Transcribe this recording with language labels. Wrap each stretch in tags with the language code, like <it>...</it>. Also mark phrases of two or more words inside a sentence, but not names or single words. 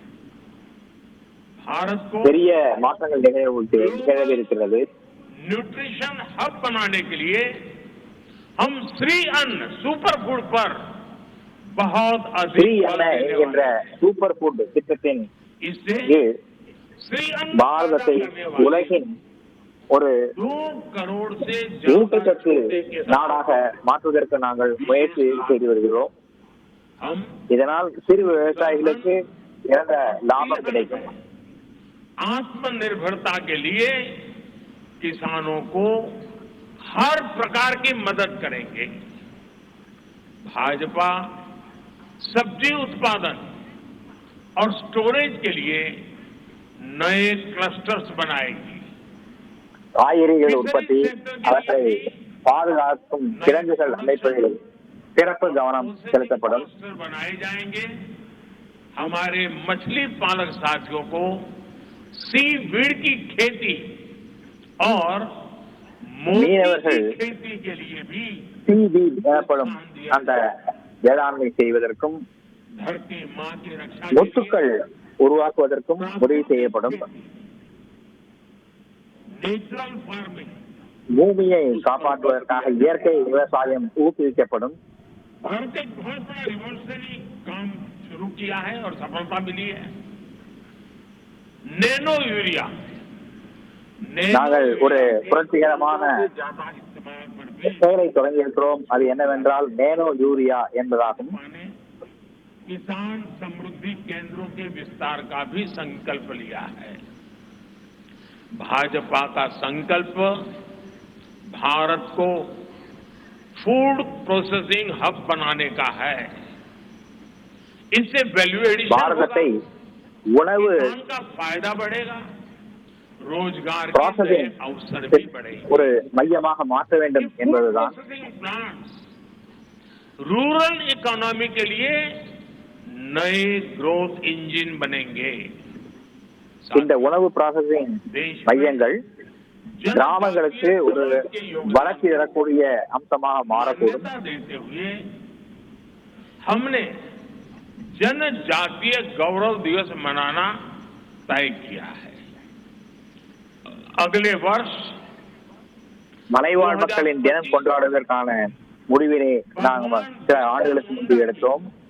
<hi>भारत को न्यूट्रिशन हब बनाने के लिए हम श्री अन्न</hi> <en>super food</en> <hi>पर बहुत अधिक सुपर फूड इससे</hi> <ta>பாரதத்தை உலகின் ஒரு</ta> <hi>2 करोड़ से</hi> <ta>ஊட்டச்சத்து நாடாக மாற்றுவதற்கு நாங்கள் முயற்சி செய்து வருகிறோம். இதனால் சிறு விவசாயிகளுக்கு சிறந்த லாபம் கிடைக்கும்.</ta> <hi>आत्मनिर्भरता के लिए किसानों को हर प्रकार की मदद करेंगे। भाजपा सब्जी उत्पादन और स्टोरेज के लिए नए क्लस्टर्स बनाएगी।</hi> <ta>காய்கறிகள் உற்பத்தி அவற்றை பாதுகாக்கும் கிடங்குகள் அமைப்பதில் சிறப்பு கவனம் செலுத்தப்படும்.</ta> <hi>बनाए जाएंगे। हमारे मछली पालक साथियों को</hi> <en>sea weed</en> <hi>की खेती और</hi> <ta>மீனவர்கள்</ta> <hi>खेती के लिए भी</hi> <ta>சீவீட் எனப்படும் அந்த வேளாண்மை செய்வதற்கும் முத்துக்கள் உருவாக்குவதற்கும் உதவி செய்யப்படும். பூமியை காப்பாற்றுவதற்காக இயற்கை விவசாயம் ஊக்குவிக்கப்படும். நாங்கள் ஒரு புரட்சிகரமான செயலை தொடங்கியிருக்கிறோம். அது என்னவென்றால் நேனோ யூரியா என்பதாகும்.</ta> <hi>किसान समृद्धि केंद्रों के विस्तार का भी संकल्प लिया है। भाजपा का संकल्प भारत को</hi> <en>food processing hub</en> <hi>बनाने का है। इससे</hi> <en>value addition</en> <ta>भारत उणவு</ta> <hi>का फायदा बढ़ेगा, रोजगार के अवसर भी बढ़ेंगे।</hi> <ta>ஒரு மையமாக மாற்ற வேண்டும் என்பதுதான்.</ta> <en>rural economy</en> <hi>के लिए नए</hi> <en>growth engine</en> <hi>बनेंगे।</hi> <ta>இந்த உணவு ப்ராசஸிங் மையங்கள் கிராமங்களுக்கு ஒரு வளர்ச்சி தரக்கூடிய அம்சமாக மாறக்கூடும்.</ta> <hi>हमने जनजातीय गौरव दिवस मनाना तय किया है। अगले वर्ष</hi> <ta>மலைவாழ் மக்களின் தினம் கொண்டாடுவதற்கான முடிவினை நாங்கள் சில ஆண்டுகளுக்கு முன்பு எடுத்தோம்.</ta>